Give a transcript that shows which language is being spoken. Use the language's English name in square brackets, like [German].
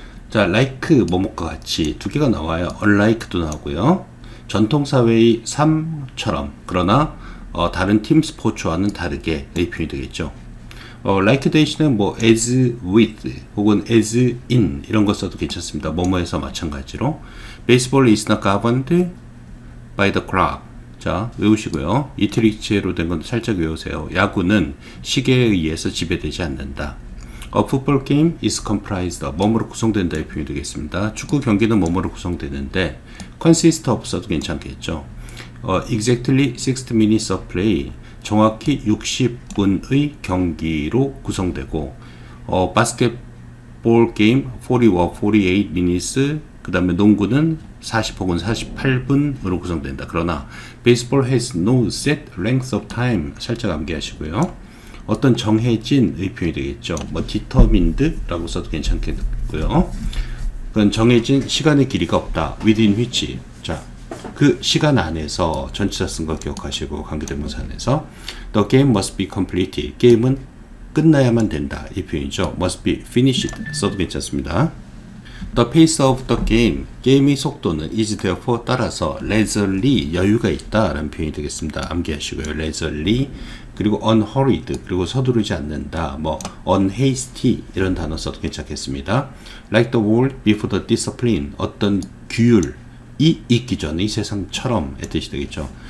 [Korean] 자, like 뭐뭐과 같이 두 개가 나와요. unlike도 나오고요. 전통사회의 삶처럼, 그러나 다른 팀 스포츠와는 다르게의 표현이 되겠죠. like 대신에 뭐 as with 혹은 as in 이런 거 써도 괜찮습니다. 뭐뭐에서 마찬가지로 [English] baseball is not governed by the clock. [Korean] 자, 외우시고요. 이틀리치로 된 건 살짝 외우세요. 야구는 시계에 의해서 지배되지 않는다. [English] A football game is comprised of [Korean] 뭐뭐로 구성된다의 표현이 되겠습니다. 축구 경기는 뭐뭐로 구성되는데 consist of 써도 괜찮겠죠. [English] Exactly 60 minutes of play, [Korean] 정확히 60분의 경기로 구성되고 [English] basketball game 40 or 48 minutes, [Korean] 그 다음에 농구는 40 혹은 48분으로 구성된다. 그러나 [English] baseball has no set length of time, [Korean] 살짝 암기하시고요. 어떤 정해진의 표현이 되겠죠. 뭐 determined라고 써도 괜찮겠고요. 그건 정해진 시간의 길이가 없다. within which, 자, 그 시간 안에서 전치사 쓴 거 기억하시고 관계대명사 안에서 [English] the game must be completed, [Korean] 게임은 끝나야만 된다, 이 표현이죠. [English] must be finished [Korean] 써도 괜찮습니다. [English] The pace of the game, [Korean] 게임의 속도는 [English] is therefore [Korean] 따라서 leisurely, 여유가 있다 라는 표현이 되겠습니다. 암기하시고요. leisurely, 그리고 unhurried, 그리고 서두르지 않는다, 뭐 unhasty 이런 단어 써도 괜찮겠습니다. [English] Like the world before the discipline, [Korean] 어떤 규율이 있기 전의 세상처럼의 뜻이 되겠죠.